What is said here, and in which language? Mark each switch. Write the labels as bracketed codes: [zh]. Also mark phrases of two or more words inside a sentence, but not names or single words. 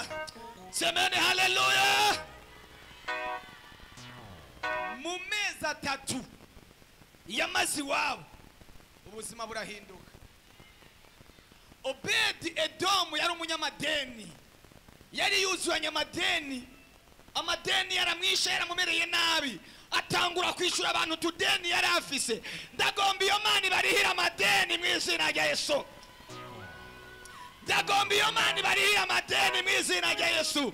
[rn] Semeni haleluya. Mu mezi 3 yamazi wabo ubuzima burahinduka. Obedi Edomu yari umunyamadeni, yari yuzuranye amadeni. Amadeni yaramwishe, yaramumereye nabi, atangura kwishura abantu tudeni yari afise. Ndagomba iyo Mana barihira amadeni mu izina rya Yesu. Ndagomba iyo Mana barihira amadeni mu izina rya Yesu.